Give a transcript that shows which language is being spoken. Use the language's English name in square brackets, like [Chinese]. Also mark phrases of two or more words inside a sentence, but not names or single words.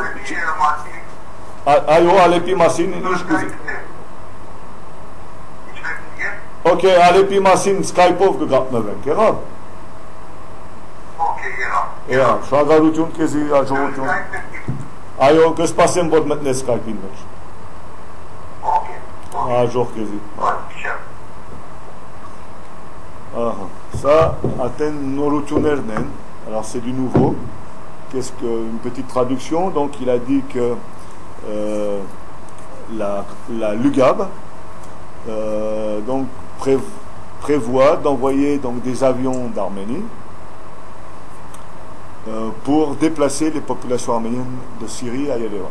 [Armenian] Այո, Ալեպի մասին ինչ կուզի։ Okay, Ալեպի մասին Skype-ով կգտնվենք, եղավ։ Okay, եղավ։ Շնորհակալություն քեզի աջողություն։ Այո, կսպասեմ որ մտնես Skype-ի մեջ։ Okay. Աջող քեզի։ Ահա, [French] ça atteint [Armenian] նորություններն են, [French] alors c'est du nouveau. Qu'est-ce que une petite traduction, donc il a dit que la LUGAB donc prévoit d'envoyer donc des avions d'Arménie pour déplacer les populations arméniennes de Syrie à Yerevan.